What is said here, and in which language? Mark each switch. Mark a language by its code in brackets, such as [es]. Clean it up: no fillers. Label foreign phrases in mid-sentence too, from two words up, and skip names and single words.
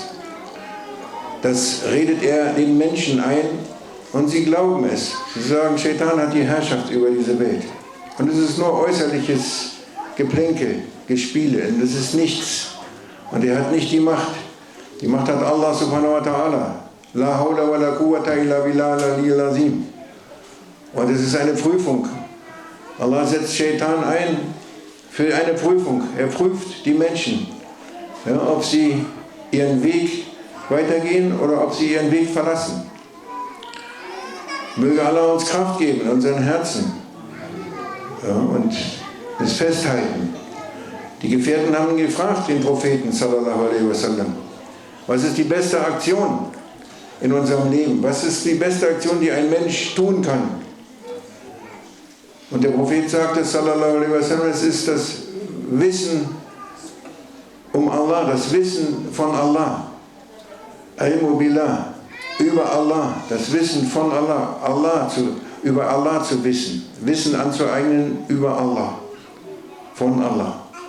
[de] Das redet er den Menschen ein und sie glauben es. Sie sagen, Shaitan hat die Herrschaft über diese Welt. Und es ist nur äußerliches Geplänkel, Gespiele. Das ist nichts. Und er hat nicht die Macht. Die Macht hat Allah [ar] سبحانه وتعالى. لا حول ولا قوة إلا بالله العلي العظيم. [de] Und es ist eine Prüfung. Allah setzt Shaitan ein für eine Prüfung. Er prüft die Menschen, ja, ob sie ihren Weg weitergehen oder ob sie ihren Weg verlassen. Möge Allah uns Kraft geben in unseren Herzen, ja, und es festhalten. Die Gefährten haben gefragt, den Propheten [ar] صلى الله عليه وسلم, [de] was ist die beste Aktion in unserem Leben? Was ist die beste Aktion, die ein Mensch tun kann? Und der Prophet sagte, [ar] صلى الله عليه وسلم, [de] es ist das Wissen um Allah, das Wissen von Allah. [ar] علم بالله, [de] über Allah, das Wissen von Allah, über Allah zu wissen. Wissen anzueignen über Allah, von Allah.